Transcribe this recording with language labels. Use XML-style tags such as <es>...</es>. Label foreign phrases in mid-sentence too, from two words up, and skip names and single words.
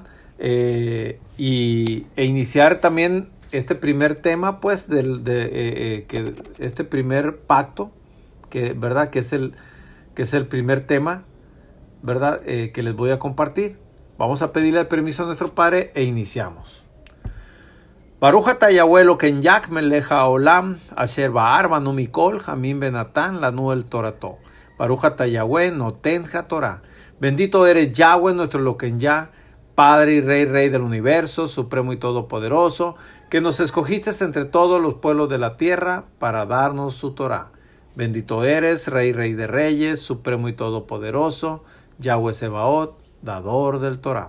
<es>E iniciar también este primer tema, pues, que este primer pacto, ¿verdad? Que es el primer tema, ¿verdad? Que les voy a compartir. Vamos a pedirle el permiso a nuestro Padre e iniciamos.</es> <he>ברוך אתה יהוה אלוקינו יק מלך העולם אשר בער בנו מכל המים בנתן לנו אל תורתו. ברוך אתה יהוה נותן התורה.</he> <es>Bendito eres Yahweh nuestro</es> <he>אלוקינו יה,</he> <es>Padre y Rey del universo, supremo y todopoderoso, que nos escogiste entre todos los pueblos de la tierra para darnos su Torah. Bendito eres, Rey de reyes, supremo y todopoderoso,</es> <he>יהוה צבאות,</he> <es>dador del Torah.</es>